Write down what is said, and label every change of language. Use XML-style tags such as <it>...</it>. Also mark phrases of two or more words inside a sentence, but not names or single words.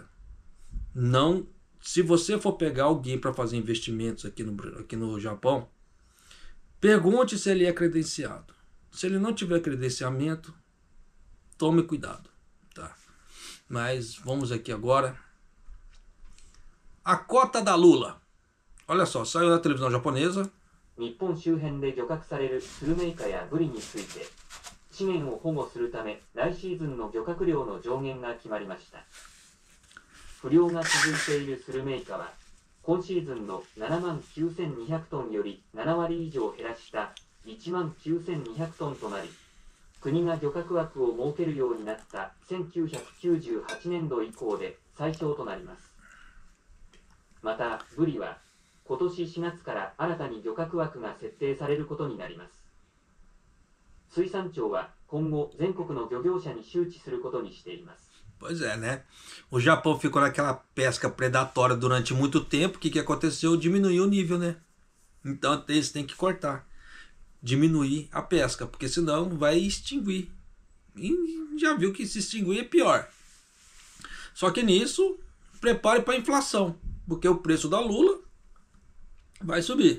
<pt>Não, se você for pegar alguém para fazer investimentos aqui no Japão, pergunte se ele é credenciado. Se ele não tiver credenciamento, tome cuidado. Tá? Mas vamos aqui agora. A cota da Lula. Olha só, saiu da televisão japonesa.</pt> <ja>日本周辺で漁獲されるスルメイカやブリについて資源を保護するため来シーズンの漁獲量の上限が決まりました。不漁が続いているスルメイカは今シーズンの7万9200トンより7割以上減らした1万9200トンとなり国が漁獲枠を設けるようになった1998年度以降で最長となります。また、ブリは今年4月から新たに漁獲枠が設定されることになります。水産庁は今後全国の漁業者に周知することにしています。</ja> <pt>Pois é, né? O Japão ficou naquela pesca predatória durante muito tempo. O que aconteceu? Diminuiu o nível, né? Então eles têm que cortar, diminuir a pesca, porque senão vai extinguir. E já viu que se extinguir é pior. Só que nisso, prepare para a inflação, porque o preço da lula vai subir.</pt>